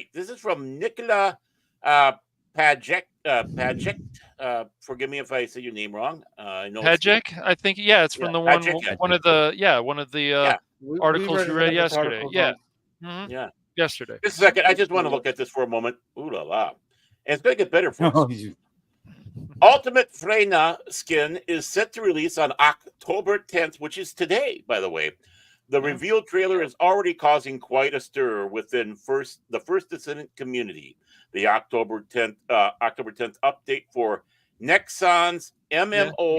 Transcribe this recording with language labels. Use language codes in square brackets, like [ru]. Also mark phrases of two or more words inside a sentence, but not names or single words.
[en] This is from Nicola Pajek. Forgive me if I say your name wrong. I know it's- Pajek, I think. Yeah, it's from Yeah, the one. Pajek. One of the. Yeah. Articles you read yesterday. Yeah. Mhm. Yeah. Yesterday. Just a second. I just want to look at this for a moment. Ooh la la. And it's going to get better for us. Ultimate Freyna skin is set to release on October 10th, which is today, by the way. The reveal trailer is already causing quite a stir within the First Descendant community. The October 10th update for Nexon's MMO